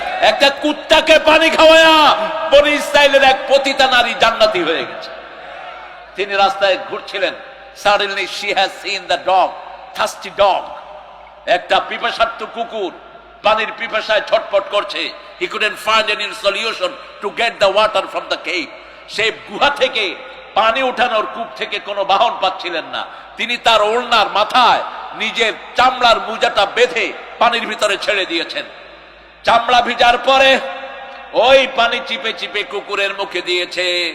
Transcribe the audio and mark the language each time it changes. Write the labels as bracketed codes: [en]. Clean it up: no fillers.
[bn] একটা কুত্তাকে পানি খাওয়ায়া বনি ইসরাইলের এক পতিতা নারী জান্নাতি হয়ে গেছে। তিনি রাস্তায় ঘুরছিলেন, [en] suddenly she has seen the dog, thirsty dog, [bn] একটা পিপাসার্ত কুকুর পানির পিপাসায় ছটফট করছে। [en] he couldn't find any solution to get the water from the cave. [bn] সেই গুহা থেকে পানি উঠানোর কূপ থেকে কোনো বাহন পাচ্ছিলেন না। তিনি তার ওড়নার মাথায় নিজের চামড়ার মোজাটা বেঁধে পানির ভিতরে ছেড়ে দিয়েছেন। চামড়া ভিজার পরে ওই পানি চিপে চিপে কুকুরের মুখে দিয়েছে।